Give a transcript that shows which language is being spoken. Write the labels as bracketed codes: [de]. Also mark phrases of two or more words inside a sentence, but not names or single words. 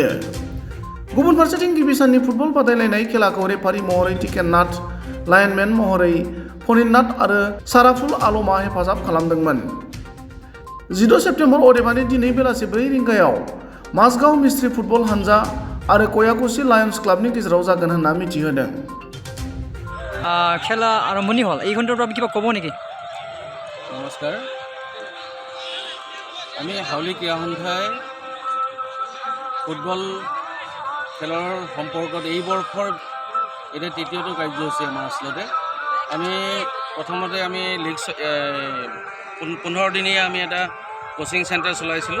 [brx] गुबुन फारसेथिं गिबि साननि फुटबल बादायलायनाय खेलाखौ रेफारि महरै टिकेननाथ, लाइनमेन महरै फनिरनाथ आरो साराफुल आलमआ हेफाजाब खालामदोंमोन। 15 सेप्तेम्बर अदेबानि दिनै बेलासि 4 रिंगायाव माजगाव मिस्ट्रि फुटबल हानजा आरो कयाकुसि लायन्स क्लाबनि गेजेराव जागोन होनना मिथिहोदों। [as] খেলা আৰম্ভণি হ'ল এই ঘণ্টাৰ পৰা কিবা ক'ব নেকি? নমস্কাৰ, আমি হাউলি ক্ৰীড়া সন্থাই ফুটবল খেলৰ সম্পৰ্কত এই বৰ্ষৰ এতিয়া তৃতীয়টো কাৰ্যসূচী আমাৰ আচলতে আমি প্ৰথমতে আমি লিগ 15 দিনীয়া আমি এটা [en] coaching centre [as] চলাইছিলোঁ।